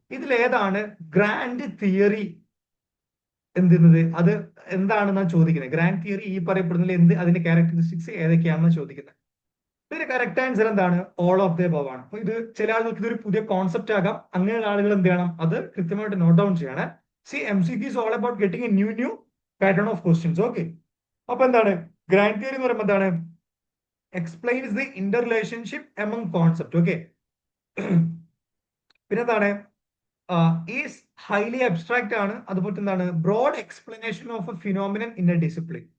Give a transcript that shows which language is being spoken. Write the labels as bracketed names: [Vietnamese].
[Malayalam] ഇതിൽ ഏതാണ് grand theory എന്തുന്നത്, അത് എന്താണെന്നാണ് ചോദിക്കുന്നത്. ഗ്രാൻഡ് തിയറി ഈ പറയപ്പെടുന്നതിൽ എന്ത്, അതിന്റെ ക്യാരക്ടറിസ്റ്റിക്സ് ഏതൊക്കെയാണെന്ന് ചോദിക്കുന്നത്. ഇതിന്റെ കറക്റ്റ് ആൻസർ എന്താണ്, ഓൾ ഓഫ് ദ എബോവ് ആണ്. അപ്പൊ ഇത് ചില ആളുകൾക്ക് ഇതൊരു പുതിയ കോൺസെപ്റ്റ് ആകാം. അങ്ങനെയുള്ള ആളുകൾ എന്ത് ചെയ്യണം, അത് കൃത്യമായിട്ട് നോട്ട് ഡൗൺ ചെയ്യണം. [English] C MCQ is all about getting a new pattern of questions. [Malayalam] Okay, അപ്പൊ എന്താണ് ഗ്രാൻഡ് തിയറി എന്ന് പറയുമ്പോൾ എന്താണ്, [English] explains the interrelationship among concept. [Malayalam] Okay, പിന്നെ എന്താണ് [English] is highly abstract [Malayalam] ആണ്. അതുപോലെ എന്താണ് [English] Broad explanation of a phenomenon in a discipline.